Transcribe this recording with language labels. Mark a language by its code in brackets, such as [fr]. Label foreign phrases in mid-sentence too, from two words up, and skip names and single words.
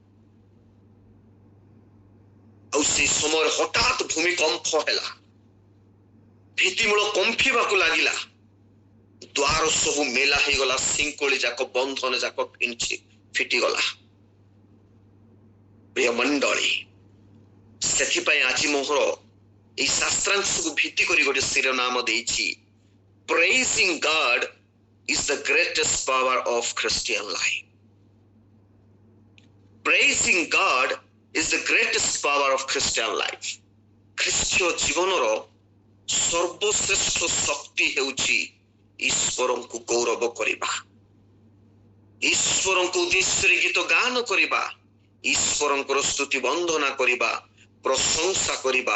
[or] ଆଉ ସେ ସମୟରେ ହଠାତ୍ ଭୂମିକମ୍ପ ହେଲା, ଭିତ୍ତିମୂଳ କମ୍ପିବାକୁ ଲାଗିଲା, ଦ୍ୱାର ସବୁ ମେଲା ହେଇଗଲା, ଶିଙ୍କୁଳି ଯାକ ବନ୍ଧନ ଯାକ ଫିଟିଗଲା। ପ୍ରିୟ ମଣ୍ଡଳୀ, ସେଥିପାଇଁ ଆଜି ମୋର এই ଶାସ୍ତ୍ରାଂଶକୁ ଭିତ୍ତି କରି ଗୋଟେ ଶିରୋନାମ ଦେଇଛି, [en] Praising God is the greatest power of Christian life. Praising God is the greatest power of Christian life. [or] ଖ୍ରୀଷ୍ଟୀୟ ଜୀବନର ସର୍ବଶ୍ରେଷ୍ଠ ଶକ୍ତି ହେଉଛି ଈଶ୍ୱରଙ୍କୁ ଗୌରବ କରିବା, ଈଶ୍ୱରଙ୍କୁ ଉଦ୍ଦେଶ୍ୟରେ ଗୀତ ଗାନ କରିବା, ଈଶ୍ୱରଙ୍କର ସ୍ତୁତି ବନ୍ଦନା କରିବା, ପ୍ରଶଂସା କରିବା।